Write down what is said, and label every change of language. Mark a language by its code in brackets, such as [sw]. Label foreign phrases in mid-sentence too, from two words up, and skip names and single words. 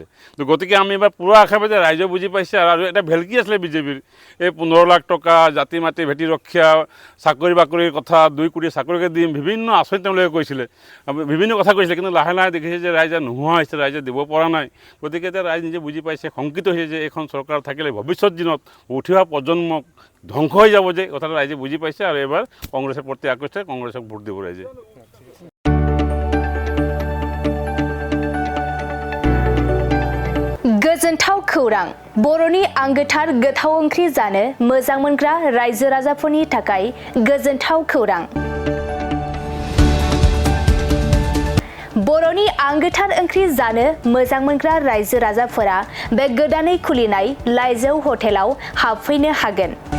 [as] তো গতিকে আমি এবাৰ পূৰা আশাবাদী, ৰাইজে বুজি পাইছে। আৰু এটা ভেলকি আছিলে বিজেপিৰ, এই 15 লাখ টকা জাতি মাটি ভেটি ৰক্ষা, চাকৰি বাকৰিৰ কথা, 2 কোটি চাকৰিকে দিম, বিভিন্ন আঁচনি তেওঁলোকে কৈছিলে, বিভিন্ন কথা কৈছিলে। কিন্তু লাহে লাহে দেখিছে যে ৰাইজে নোহোৱা হৈছে, ৰাইজে দিব পৰা নাই। গতিকে এতিয়া ৰাইজ নিজে বুজি পাইছে, শংকিত হৈছে যে এইখন চৰকাৰ থাকিলে ভৱিষ্যত দিনত উঠি অহা প্ৰজন্মক ধ্বংস হৈ যাব যে কথাটো ৰাইজে বুজি পাইছে। আৰু এবাৰ কংগ্ৰেছৰ প্ৰতি আকৃষ্ট, কংগ্ৰেছক ভোট দিব ৰাইজে। [brx] गोजोनथाव खौरां। बर'नि आंगोथार गोथाव ओंख्रि जानो मोजां मोनग्रा रायजो राजाफोरनि थाखाय गोजोनथाव खौरां। बर'नि आंगोथार ओंख्रि जानो मोजां मोनग्रा रायजो राजाफोरा बे गोदानै खुलिनाय लाइजौ हटेलाव हाबफैनो हागोन।